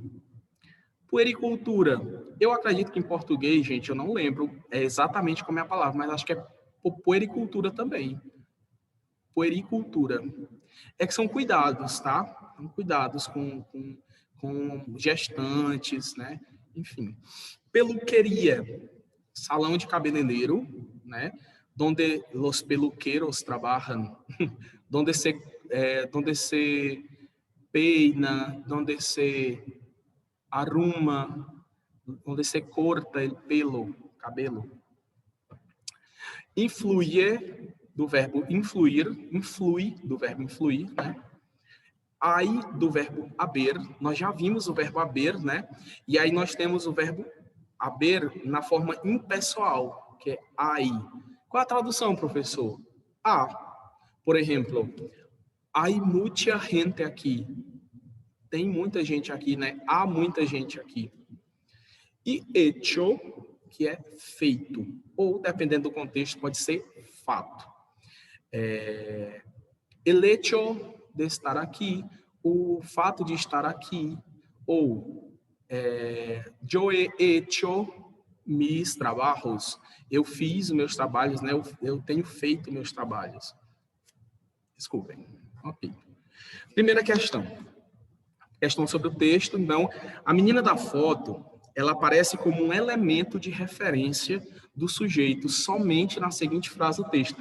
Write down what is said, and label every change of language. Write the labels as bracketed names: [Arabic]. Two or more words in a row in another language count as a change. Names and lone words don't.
[Portuguese] Puericultura, eu acredito que em português, gente, eu não lembro exatamente como é a palavra, mas acho que é puericultura também. Puericultura. É que são cuidados, tá? São cuidados com gestantes, né? Enfim. Peluqueria, salão de cabeleireiro, né? [Spanish] Donde los peluqueros trabajan, donde se peina, donde se arruma, donde se corta el pelo, cabelo. [Portuguese] Influye, do verbo influir, influi, do verbo influir, né? Aí, do verbo haber, nós já vimos o verbo haber, né? E aí nós temos o verbo haber na forma impessoal, que é aí. Qual a tradução, professor? Por exemplo, [Spanish] hay mucha gente aqui. [Portuguese] Tem muita gente aqui, né? Há muita gente aqui. E hecho, que é feito. Ou, dependendo do contexto, pode ser fato. [Spanish] El hecho de estar aqui, [Portuguese] o fato de estar aqui, ou [Spanish] yo he hecho mis trabajos, [Portuguese] eu fiz os meus trabalhos, né? Eu tenho feito meus trabalhos. Desculpem. Ok. Primeira questão. Questão sobre o texto. Então, a menina da foto, ela aparece como um elemento de referência do sujeito somente na seguinte frase do texto.